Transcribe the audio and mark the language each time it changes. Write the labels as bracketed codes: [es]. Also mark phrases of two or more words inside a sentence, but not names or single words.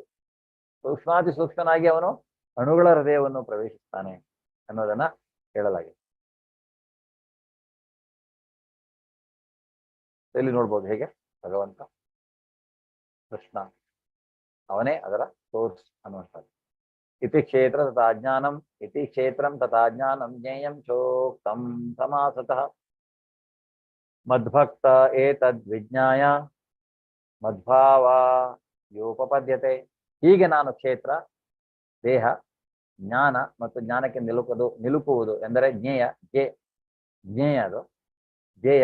[kn] ಸೂಕ್ಷ್ಮಾತಿ ಸೂಕ್ಷ್ಮನಾಗಿ ಅವನು ಅಣುಗಳ ಹೃದಯವನ್ನು ಪ್ರವೇಶಿಸ್ತಾನೆ ಅನ್ನೋದನ್ನ ಹೇಳಲಾಗಿದೆ. ಇಲ್ಲಿ ನೋಡ್ಬೋದು ಹೇಗೆ ಭಗವಂತ ಕೃಷ್ಣ ಅವನೇ ಅದರ ಸೋರ್ಸ್ ಅನ್ನುವಂಥದ್ದು. [sa] ಇತಿ ಕ್ಷೇತ್ರ ತಥಾ ಜ್ಞಾನಂ, ಇತಿ ಕ್ಷೇತ್ರಂ ತಥಾ ಜ್ಞಾನಂ ಜ್ಞೇಯಂ ಚೋಕ್ತಂ ಸಮಾಸತಃ ಮದ್ಭಕ್ತ ಏತದ್ ವಿಜ್ಞಾಯ ಮದ್ಭಾವಾಯೋಪಪದ್ಯತೆ. [kn] ಹೀಗೆ ನಾನು ಕ್ಷೇತ್ರ, ದೇಹ, ಜ್ಞಾನ ಮತ್ತು ಜ್ಞಾನಕ್ಕೆ ನಿಲುಕುವುದು ಎಂದರೆ ಜ್ಞೇಯ ಅದು ಧ್ಯೇಯ.